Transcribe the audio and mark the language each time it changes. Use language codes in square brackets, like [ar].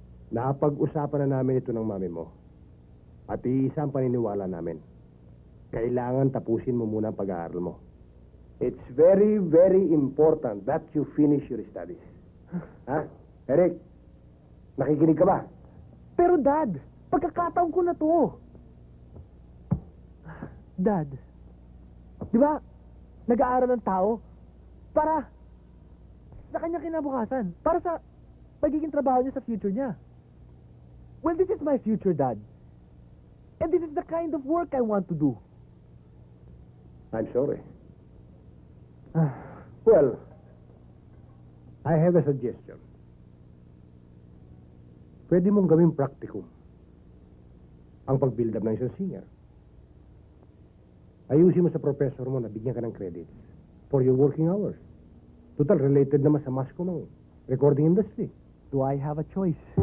[tl] Napag-usapan na namin ito ng mami mo. At iisa ang paniniwala namin. Kailangan tapusin mo muna ang pag-aaral mo. [en] It's very, very important that you finish your studies. [tl] Ha? Eric, nakikinig ka ba? Pero Dad, pagkakataon ko na to. Dad, di ba, nag-aaral ng tao para sa kanyang kinabukasan, para sa pagiging trabaho niya sa future niya. [en] Well, this is my future, Dad. And this is the kind of work I want to do. I'm sorry. Well, I have a suggestion. [tl] Pwede mong gawing practicum ang pag-build up ng isang singer. Ayusin mo sa professor mo na bigyan ka ng credits [en] for your working hours. [tl] Total, related naman sa mass ko ng recording industry. [en] Do I have a choice?